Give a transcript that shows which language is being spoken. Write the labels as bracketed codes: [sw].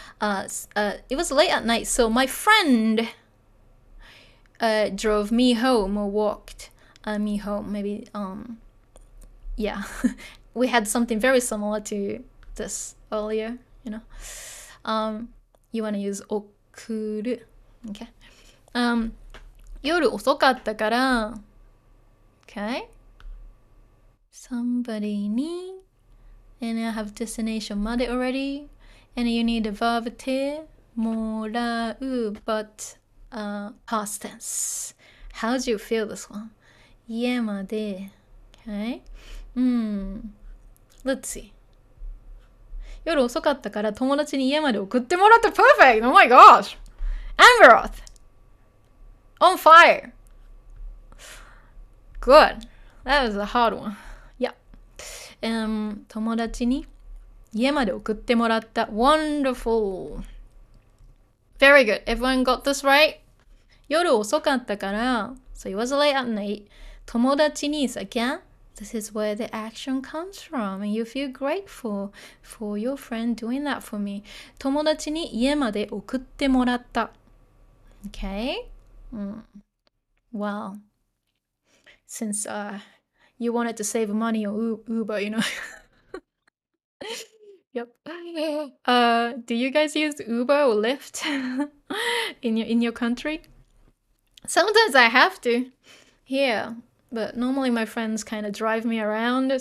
[en] It was late at night, so my friend drove me home or walked me home. Maybe, yeah. We had something very similar to this earlier, you know. You want to use 送る. Okay. [ja] 夜遅かったから Okay. [en] Somebody に And I have destination まで already. And you need a verb てもらう but past tense. How do you feel this one? 家まで Okay. Let's see. [ja] 夜遅かったから友達に家まで送ってもらった Perfect! [en] Oh my gosh! Amberoth! On fire! Good. That was a hard one. Yeah. [ja] 友達に家まで送ってもらった Wonderful! [en] Very good. Everyone got this right? [ja] 夜遅かったから [en] So it was late at night. 友達に So again, this is where the action comes from. And you feel grateful for your friend doing that for me. [ja] 友達に家まで送ってもらった Okay? [en] Well, since you wanted to save money on Uber, you know. Yep. Do you guys use Uber or Lyft in your country? Sometimes I have to. Yeah, but normally my friends kind of drive me around.